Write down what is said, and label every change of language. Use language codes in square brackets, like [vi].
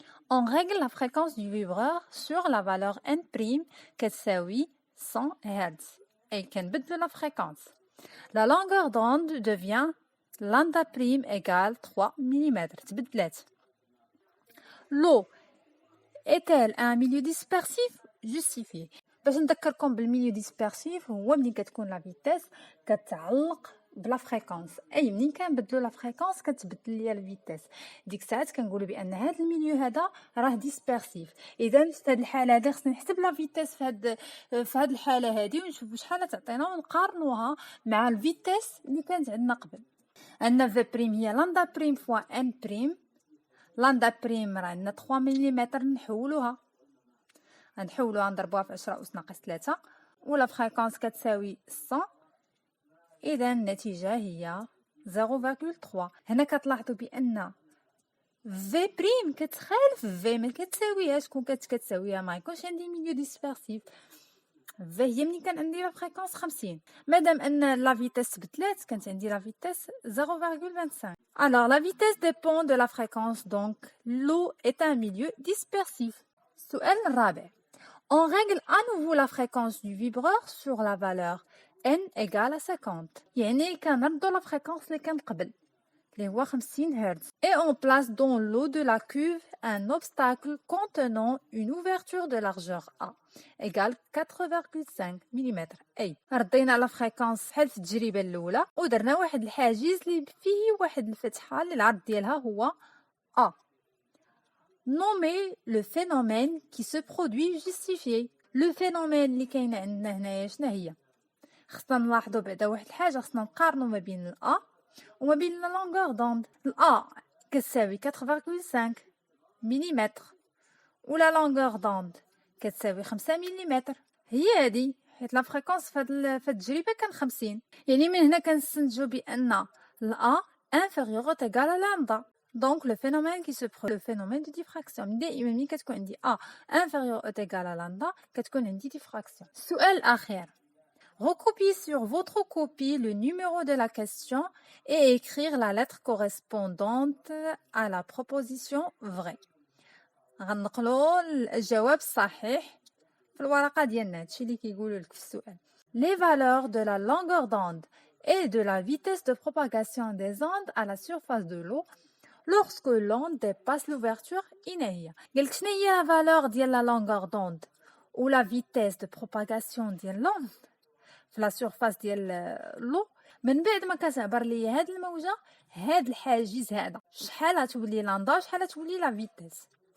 [fr] On règle la fréquence du vibreur sur la valeur n' [ar] كتساوي 100 Hz، أي كنبدلو لا فريكونس. [fr] La longueur d'onde devient lambda prime égale 3 mm. [ar] تبدلات. [fr] L'eau est-elle un milieu dispersif? Justifié. [ar] باش نذكركم بالميليو ديسبيرسيف هو ملي كتكون لا فيتيس كتعلق بلا فريكونس، اي منين كنبدلو لا فريكونس كتبدل ليا الفيتيس، ديك الساعات كنقولوا بان هذا الميليو هذا راه ديسبيرسيف. اذا في هذه الحاله هذه خصني نحسب لا فيتيس في هذه الحاله هذه ونشوفوا شحال تعطينا ونقارنوها مع الفيتيس اللي كانت عندنا قبل. عندنا في بريم هي لامدا بريم فوا ان بريم. لامدا بريم راه عندنا 3 ملم، نحولوها نضربوها في 10 أس ناقص 3 ولا فريكونس كتساوي 100. اذا النتيجه هي 0.3. هنا كتلاحظوا بان في بريم كتخالف في، ما كتساويهاش. كون كتساويها ما يكونش عندي ميليو ديسبيرسيف. في هي ملي كان عندي لا فريكونس 50. مادام ان لا فيتيس تبدلات كانت عندي لا فيتيس 0.25. [fr] alors la vitesse dépend de la fréquence, donc l'eau est un milieu dispersif. [ar] السؤال الرابع. [fr] On règle à nouveau la fréquence du vibreur sur la valeur n égale à 50. [ar] يعني كنردو la fréquence اللي كان قبل اللي هو 50 هرتز. [fr] Et on place dans l'eau de la cuve un obstacle contenant une ouverture de largeur A égale 4,5 mm. [ar] أي ردينا la fréquence بحال في التجربة الأولى ودرنا واحد الحاجز اللي فيه واحد الفتحة اللي العرض ديالها هو A. [fr] Nommer le phénomène qui se produit justifié. [ar] Le phénomène اللي كاين عندنا هنايا شنو هي؟ خصنا نلاحظوا بعدا واحد الحاجه، خصنا نقارنوا ما بين الأ وما بين لا لونغور دوند. الأ كتساوي 4.5 ملم ولا لونغور دوند كتساوي 5 ملم. هي هذه حيت لا فريكونس في التجربه كان 50. يعني من هنا كنستنتجوا بان الأ [fr] inférieur ou égal à lambda. Donc le phénomène qui se produit, le phénomène de diffraction. [ar] دائما ملي كتكون عندي [fr] A inférieur ou égal à lambda [ar] كتكون عندي [fr] diffraction. [ar] السؤال الأخير. [fr] Recopiez sur votre copie le numéro de la question et écrire la lettre correspondante à la proposition vraie. [ar] غنقلوا الجواب الصحيح في الورقة ديالنا. هادشي اللي كيقولوا لك في السؤال. [fr] Les valeurs de la longueur d'onde et de la vitesse de propagation des ondes à la surface de l'eau lorsque l'onde dépasse l'ouverture هي. [ar] قالك شنو هي la valeur ديال [fr] la longueur d'onde ou la vitesse de propagation [ar] ديال l'onde في لا سورفاس ديال لو من بعد ما كتعبر لي هاد الموجه هاد الحاجز هذا شحال غتولي لاندا شحال غتولي لا فيتيس.